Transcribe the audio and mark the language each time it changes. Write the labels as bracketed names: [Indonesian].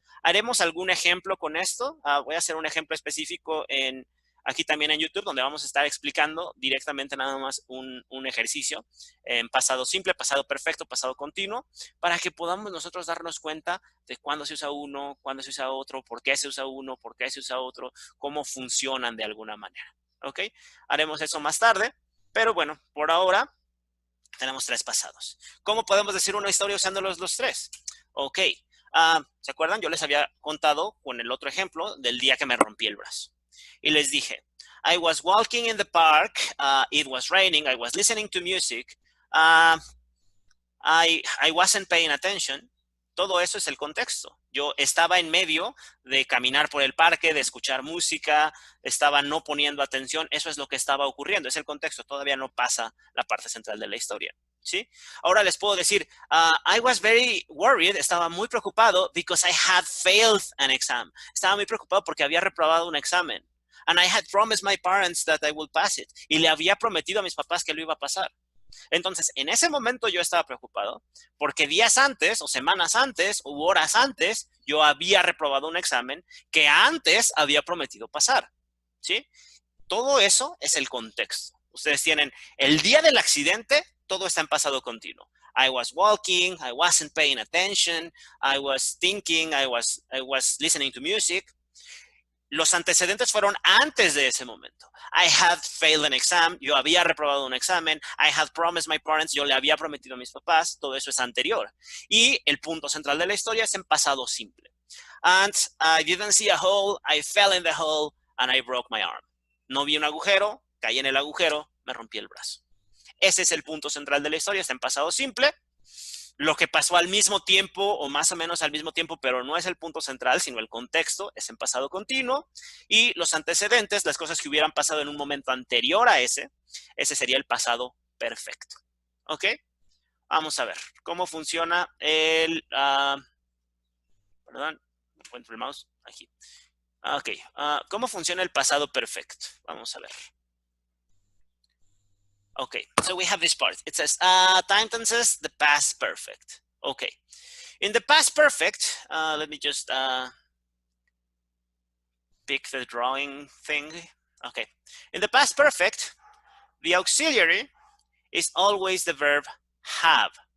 [Spanish] ¿Haremos algún ejemplo con esto? Voy a hacer un ejemplo específico aquí también en YouTube, donde vamos a estar explicando directamente nada más un ejercicio en pasado simple, pasado perfecto, pasado continuo, para que podamos nosotros darnos cuenta de cuándo se usa uno, cuándo se usa otro, por qué se usa uno, por qué se usa otro, cómo funcionan de alguna manera. ¿Ok? Haremos eso más tarde, pero bueno, por ahora tenemos 3 pasados. ¿Cómo podemos decir una historia usando los 3? Ok. ¿Se acuerdan? Yo les había contado con el otro ejemplo del día que me rompí el brazo. Y les dije, [English] I was walking in the park, it was raining, I was listening to music, I wasn't paying attention. [Spanish] Todo eso es el contexto. Yo estaba en medio de caminar por el parque, de escuchar música, estaba no poniendo atención. Eso es lo que estaba ocurriendo. Es el contexto. Todavía no pasa la parte central de la historia. ¿Sí? Ahora les puedo decir, [English] I was very worried, [Spanish] estaba muy preocupado [English] because I had failed an exam. [Spanish] Estaba muy preocupado porque había reprobado un examen. [English] And I had promised my parents that I would pass it. [Spanish] Y le había prometido a mis papás que lo iba a pasar. Entonces, en ese momento yo estaba preocupado porque días antes o semanas antes u horas antes yo había reprobado un examen que antes había prometido pasar. ¿Sí? Todo eso es el contexto. Ustedes tienen el día del accidente, todo está en pasado continuo. [English] I was walking, I wasn't paying attention, I was thinking, I was listening to music. [Spanish] Los antecedentes fueron antes de ese momento. [English] I had failed an exam, [Spanish] yo había reprobado un examen. [English] I had promised my parents, [Spanish] yo le había prometido a mis papás. Todo eso es anterior. Y el punto central de la historia es en pasado simple. [English] And I didn't see a hole, I fell in the hole and I broke my arm. [Spanish] No vi un agujero, caí en el agujero, me rompí el brazo. Ese es el punto central de la historia, está en pasado simple. Lo que pasó al mismo tiempo o más o menos al mismo tiempo, pero no es el punto central, sino el contexto, es en pasado continuo. Y los antecedentes, las cosas que hubieran pasado en un momento anterior a ese sería el pasado perfecto. ¿Ok? Vamos a ver cómo funciona el... perdón, no encuentro el mouse. Aquí. Ok, ¿cómo funciona el pasado perfecto? Vamos a ver. [English] Okay, so we have this part. It says, time tenses, the past perfect. Okay, in the past perfect, let me just pick the drawing thing. Okay, in the past perfect, the auxiliary is always the verb have.